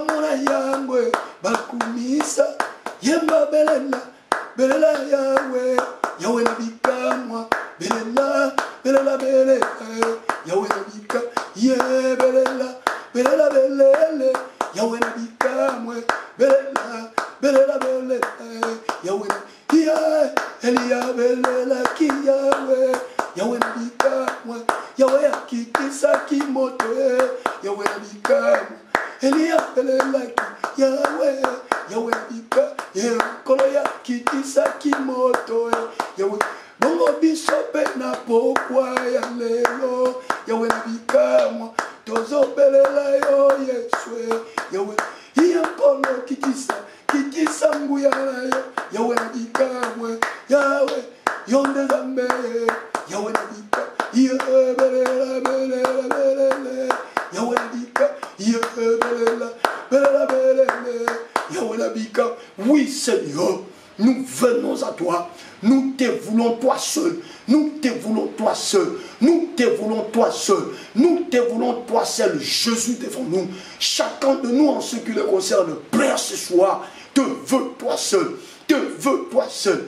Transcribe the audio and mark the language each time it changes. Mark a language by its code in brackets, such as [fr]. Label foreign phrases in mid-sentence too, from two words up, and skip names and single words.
[ln] yangwe bakumisa yemba belela belela yawe yawe nabikamwa belela belela belela yawe nabika ye belela belela belele yawe nabikamwe belela belela belela yawe ya elia belela kiyawe yawe nabikamwe yawe akikisa kimoto yawe nabikamwe elia belela kiyawe yawe nabika ye kolo ya kikisa kimoto yawe bongo bisope na pokwa ya lelo yawe nabikamwa tozo belela yo yeswe yawe iya kolo kikisa nguya yo yawe nabikamwe yawe yonde zambe yawe nabika ye belela belela belela yawe nabika ye belela belela belela yawe nabika. [fr] Oui Seigneur, nous venons à toi, nous te voulons toi seul, nous te voulons toi seul, nous te voulons toi seul, nous te voulons toi seul, Jésus devant nous. Chacun de nous en ce qui le concerne, Père ce soir, te veut toi seul, te veut toi seul.